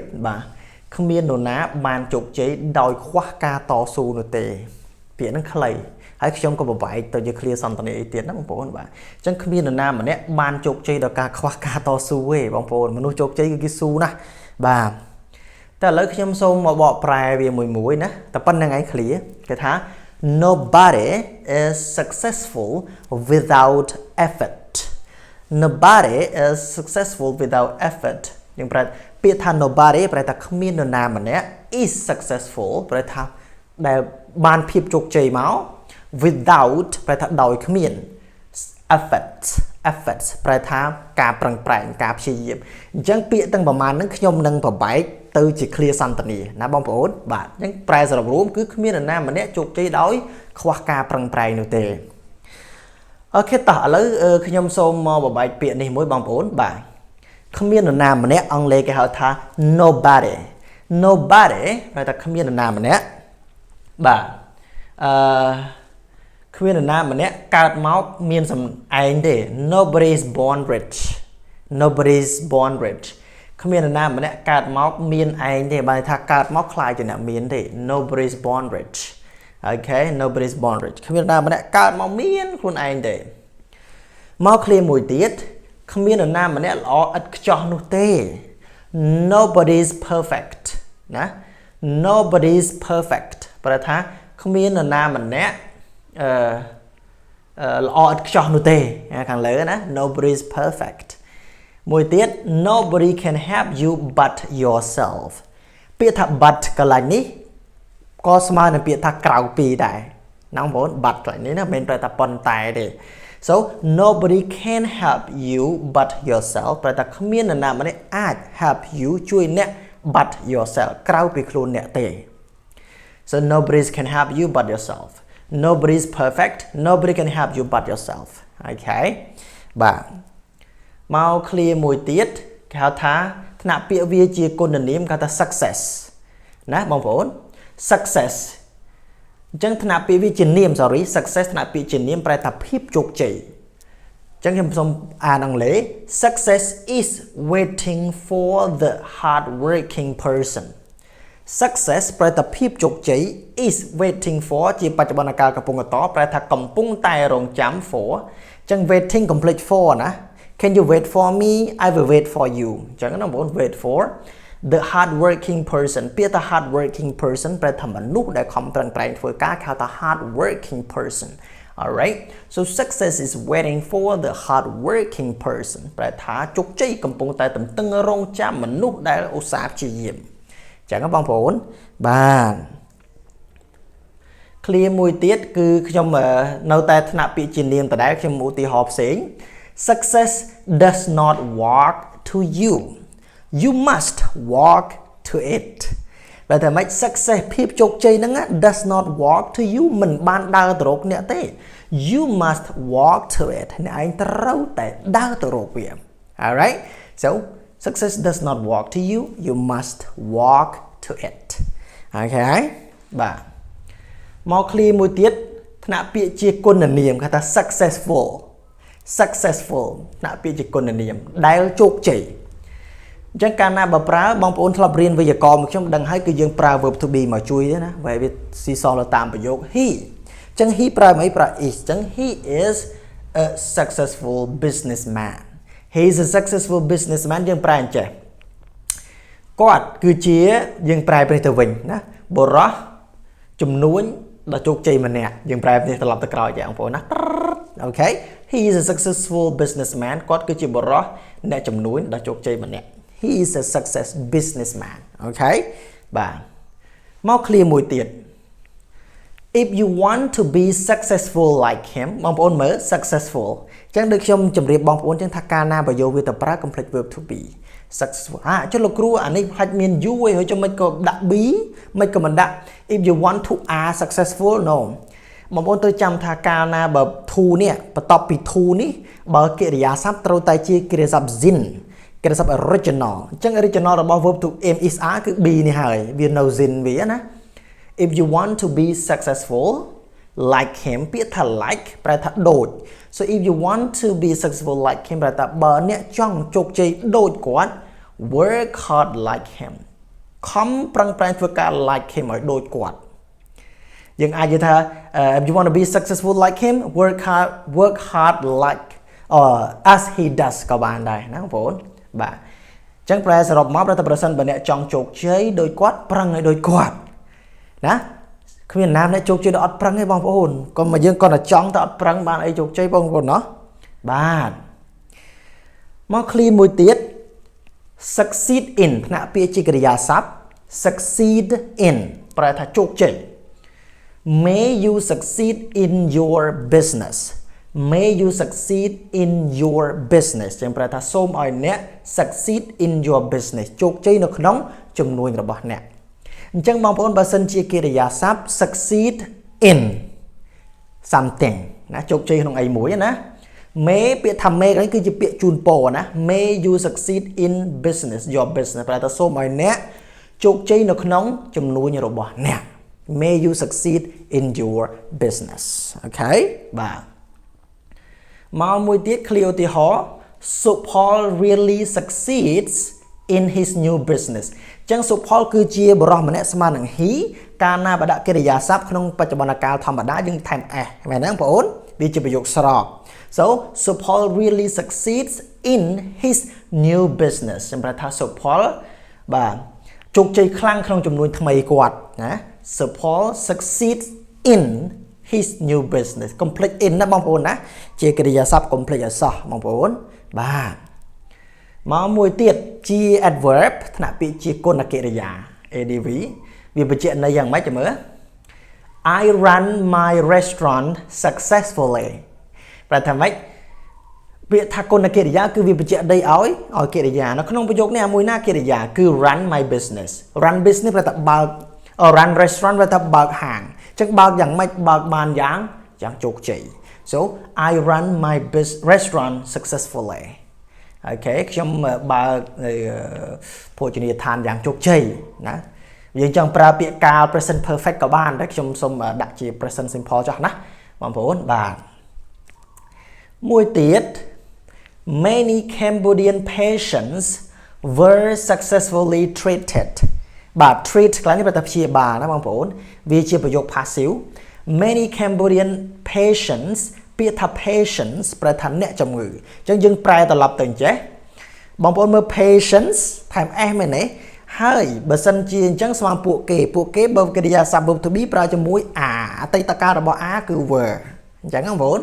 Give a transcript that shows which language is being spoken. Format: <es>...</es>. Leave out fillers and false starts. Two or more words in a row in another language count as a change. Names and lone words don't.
<km>បាទគ្មាននរណាបានជោគជ័យដោយខ្វះការតស៊ូនោះទេពាក្យហ្នឹងខ្លីហើយខ្ញុំក៏បបែកទៅជា clear សន្ទនាអីទៀតណាបងប្អូនបាទអញ្ចឹងគ្មាននរណាម្នាក់បានជោគជ័យដោយការខ្វះការតស៊ូទេ បងប្អូនមនុស្សជោគជ័យគឺគេស៊ូណាស់បាទតែឥឡូវខ្ញុំសូមមកបកប្រែវាមួយណាតែប៉ុណ្្នឹងឯង clear គេថា</km> <en>nobody is successful without effort nobody is successful without effort</en> <km>យើងប្រែពាក្យថា nobody ប្រែថាគ្មាននរណាម្នាក់</km> <en>is successful</en> <km>ប្រែថាដែលបានភាពជោគជ័យមក without ប្រែថាដោយគ្មាន effort ប្រែថាការប្រឹងប្រែងការព្យាយាមអញ្ចឹងពាក្យទាំងប្រមាណហ្នឹងខ្ញុំនឹងប្របែកទៅជា clear សន្ទនាណាបងប្អូនបាទអញ្ចឹងប្រែសរុបរួមគឺគ្មាននរណាម្នាក់ជោគជ័យដោយខ្វះការប្រឹងប្រែងនោះទេអូខេតោះឥឡូវខ្ញុំសូមមកប្របែកពាក្យនេះមួយបងប្អូនបាទគ្មាននរណាម្នាក់អង់គ្លេសគេហៅថា nobody ប្រែថាគ្មាននរណាម្នាក់បាទ គ្មាននរណាម្នាក់កើតមកមានសំឯងទេ</km> <en>nobody is born rich</en> <km>គ្មាននរណាម្នាក់កើត មកមានឯងទេបើថាកើតមកខ្លាចជាអ្នកមានទេ</km> <en>nobody is born rich okay nobody is born rich</en> <km>គ្មាននរណាម្នាក់កើតមកមានខ្លួនឯងទេមក clear មួយទៀតគ្មាននរណាម្នាក់ល្អឥតខ្ចោះនោះទេ</km> <en>nobody is perfect</en> <km>ណា</km> <en>nobody is perfect</en> <km>ប្រែថាគ្មាននរណាម្នាក់ ល្អឥតខ្ចោះនោះទេខាងលើណា</km> <en>nobody is perfect</en> <km>មួយទៀត</km> <en>nobody can help you but yourself</en> <km>ពាក្យថា but កន្លែងនេះក៏ស្មើនឹងពាក្យថាក្រៅពីដែរណាបងប្អូន but កន្លែងនេះណាមិនមែនប្រែថាប៉ុន្តែទេ</km> <en>so nobody can help you but yourself</en> <km>ប្រែថាគ្មាននរណាម្នាក់អាច help you ជួយអ្នក</km> <en>but yourself</en> <km>ក្រៅពីខ្លួនអ្នកទេ</km> <en>so nobody can help you but yourself nobody is perfect nobody can help you but yourself okay</en> <km>បាទមក clear មួយទៀតគេហៅថាថ្នាក់ពាក្យវាជាគុណនាមគេហៅថា success ណាបងប្អូន success អញ្ចឹងថ្នាក់ពាក្យវាជានាម</km> <en>sorry success</en> <km>ថ្នាក់ពាក្យជានាមប្រែថាភាពជោគជ័យអញ្ចឹងខ្ញុំសូមអានអង់គ្លេស</km> <en>success is waiting for the hardworking person success</en> <km>ប្រែថាភាពជោគជ័យ</km> <en>is waiting for</en> <km>ជាបច្ចុប្បន្នកាលកំពុងតប្រែថាកំពុងតែរង ចាំ for អញ្ចឹង</km> <en>waiting complete for</en> <km>ណា</km> <en>Can you wait for me I will wait for you</en> <km>អញ្ចឹងណាបងប្អូន</km> <en>wait for the hardworking person</en> <km>ពាក្យថា</km> <en>hardworking person</en> <km>ប្រែថាមនុស្សដែលខំប្រឹងប្រែងធ្វើការគេហៅថា</km> <en>hardworking person alright so success is waiting for the hardworking person</en> <km>ប្រែថាជោគជ័យកំពុងតែទន្ទឹងរង់ចាំមនុស្សដែលឧស្សាហ៍ព្យាយាមចឹងបងប្អូនបាទ clear មួយទៀតគឺខ្ញុំនៅតែថ្នាក់ពាក្យជានាមដដែលខ្ញុំឧទាហរណ៍ផ្សេង</km> <en>success does not walk to you you must walk to it</en> <km>តែតែមិន success ភាពជោគជ័យហ្នឹង</km> <en>does not walk to you</en> <km>មិនបានដើរទៅរកអ្នកទេ</km> <en>you must walk to it</en> <km>អ្នកឯងត្រូវតែដើរទៅរកវា</km> <en>alright so success does not walk to you you must walk to it okay</en> <km>បាទមក clear មួយទៀតថ្នាក់ពាក្យជាគុណនាមគេថា successful ថ្នាក់ពាក្យជាគុណនាមដែលជោគជ័យអញ្ចឹងកាលណាបើប្រើបងប្អូនធ្លាប់រៀនវេយ្យាករណ៍មកខ្ញុំដឹងហើយគឺយើងប្រើ</km> <en>verb to</en> <km>be មកជួយទេណាវាស៊ីសល់តាមប្រយោគ he អញ្ចឹង he ប្រើមកប្រើ is អញ្ចឹង</km> <en>he is a successful businessman he is a successful businessman</en> <km>យើងប្រែអញ្ចេះគាត់គឺជាយើងប្រែទៅទៅវិញណាបុរសចំនួនដ៏ជោគជ័យម្នាក់យើងប្រែនេះត្រឡប់ទៅក្រោយចាបងប្អូនណាអូខេ</km> <en>he is a successful businessman</en> <km>គាត់គឺជាបុរសអ្នកចំនួនដ៏ជោគជ័យម្នាក់</km> <en>he is a success businessman</en> <km>អូខេបាទមក clear មួយទៀត</km> <en>if you want to be successful like him</en> <km>បងប្អូនមើល successful ចឹងដូចខ្ញុំជម្រាបបងប្អូនចឹងថាកាលណាបើយកវាទៅប្រើ</km> <en>complete verb to be successful</en> <km>ចុះលោកគ្រូអានេះផ្លាច់មាន you ឯងហើយចុះមិន ក៏ដាក់ be មិនក៏មិនដាក់</km> <en>if you want to are successful no</en> <km>បងប្អូនត្រូវចាំថាកាលណាបើ to នេះបន្ទាប់ពី to នេះបើកិ រិយាសព្ទត្រូវតែជាកិរិយាសព្ទ zin កិរិយាសព្ទ original អញ្ចឹង original របស់</km> <en>verb to am is are</en> <km>គឺ be នេះហើយវានៅ zin វាណា</km> <en>if you want to be successful like him</en> <km>ពាក្យថា like ប្រែថាដូច</km> <en>so if you want to be successful like him</en> <km>ប្រែថាបើអ្នកចង់ជោគជ័យដូចគាត់</km> <en>work hard like him</en> <km>ខំប្រឹងប្រែងធ្វើការ</km> <en>like him</en> <km>ឲ្យដូចគាត់យើងអាចនិយាយថា</km> <en>if you want to be successful like him work hard like as he does</en> <km>ក៏បានដែរណាបងប្អូនបាទអញ្ចឹងប្រែសរុបមកប្រសិនបើអ្នកចង់ជោគជ័យដូចគាត់ប្រឹងឲ្យដូចគាត់ណាគ្មានណាអ្នកជោគជ័យដល់អត់ប្រឹងទេបងប្អូនក៏មកយើងគាត់តែចង់តែអត់ប្រឹងបានអីជោគជ័យបងប្អូនណោះបាទមក clean មួយទៀត</km> <en>succeed in</en> <km>ផ្នែកពាក្យជាកិរិយាសព្ទ</km> <en>succeed in</en> <km>ប្រែថាជោគជ័យ</km> <en>may you succeed in your business may you succeed in your business</en> <km>ចឹងប្រែថាសូមឲ្យអ្នក</km> <en>succeed in your business</en> <km>ជោគជ័យនៅ ក្នុងជំនួញរបស់អ្នកអញ្ចឹងបងប្អូនបើសិនជាកិរិយាសព្ទ</km> <en>succeed in something</en> <km>ណាជោគជ័យក្នុងអីមួយណា may ពាក្យថា may នេះគឺជាពាក្យជូនពរណា</km> <en>may you succeed in business your business</en> <km>ប្រែថាសូមឲ្យអ្នកជោគជ័យនៅក្នុងជំនួញរបស់អ្នក</km> <en>may you succeed in your business</en> <km>អូខេបាទមកមួយទៀត clear ឧទាហរណ៍</km> <en>so Paul really succeeds in his new business</en> <km>ចឹង</km> <en>so Paul</en> <km>គឺជាបរិសម្នាក់ស្មើនឹង he កាលណាបើដាក់កិរិយាសព្ទក្នុងបច្ចុប្បន្នកាលធម្មតាយើងថែម s មែនទេបងប្អូនវាជាប្រយោគស្រប</km> <en>so Paul really succeeds in his new business</en> <km>សម្រាប់ថា</km> <en>so Paul</en> <km>បាទជោគជ័យខ្លាំងក្នុងជំនួញថ្មីគាត់ណា</km> <en>so Paul succeeds in his new business complete in</en> <km>ណាបងប្អូនណាជាកិរិយាសព្ទ complete ឲ្យសោះបងប្អូនបាទមកមួយទៀតជា adverb ថ្នាក់ពាក្យជាគុណកិរិយា adv វាបញ្ជាក់ន័យយ៉ាងម៉េចចាំមើល</km> <en>I run my restaurant successfully</en> <km>ប្រែថាម៉េចពាក្យថាគុណកិរិយាគឺវាបញ្ជាក់ន័យឲ្យកិរិយានៅក្នុងប្រយោគនេះមួយ ណាកិរិយាគឺ</km> <en>run my business run business</en> <km>ប្រែថាបើក</km> <en>run restaurant</en> <km>ប្រែថាបើកហាងចឹងបើកយ៉ាងម៉េចបើកបានយ៉ាងជោគជ័យ</km> <en>so I run my restaurant successfully</en> <km>អូខេខ្ញុំបើកភោជនីយដ្ឋានយ៉ាងជោគជ័យណាយើងចង់ប្រើពាក្យកាល</km> <en>present perfect</en> <km>ក៏បានដែរខ្ញុំសូមដាក់ជា</km> <en>present simple</en> <km>ចោះណាបងប្អូនបាទមួយទៀត</km> <en>many Cambodian patients were successfully treated</en> <km>បាទ treat ខ្លះនេះប្រែថាព្យាបាលណាបងប្អូនវាជាប្រយោគ passive</km> <en>many Cambodian patients</en> <km>ពាក្យថា patients ប្រែថាអ្នកជំងឺអញ្ចឹងយើងប្រែត្រឡប់ទៅអញ្ចេះបងប្អូនមើល patients ថែម s មែនទេហើយបើសិនជាអញ្ចឹងស្មើពួកគេបើកិរិយាសព្ទ</km> <en>verb to be</en> <km>ប្រើជាមួយ are អតីតកាលរបស់ are គឺ were អញ្ចឹងបងប្អូន</km>